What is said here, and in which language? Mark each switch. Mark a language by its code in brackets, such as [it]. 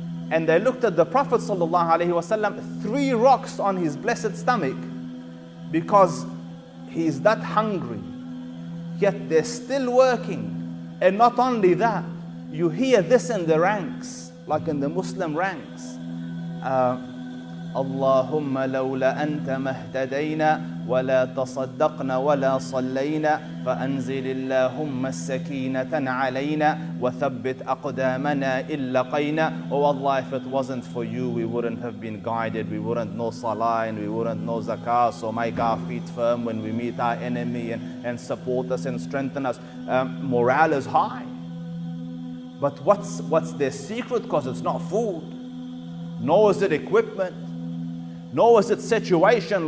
[en] And they looked at the Prophet ﷺ, 3 rocks on his blessed stomach, because he's that hungry. Yet they're still working. And not only that, you hear this in the ranks, like in the Muslim ranks. [ar] Allahumma lawla anta mahtadayna ولا تصدقنا ولا صلينا فأنزل اللهم السكينة علينا وثبت أقدامنا إن لقينا. [en] Oh Allah, if it wasn't for you, we wouldn't have been guided, we wouldn't know salah and we wouldn't know zakah. So make our feet firm when we meet our enemy, and support us and strengthen us. Morale is high. But what's their secret? Because it's not food, nor is it equipment, nor is it situation.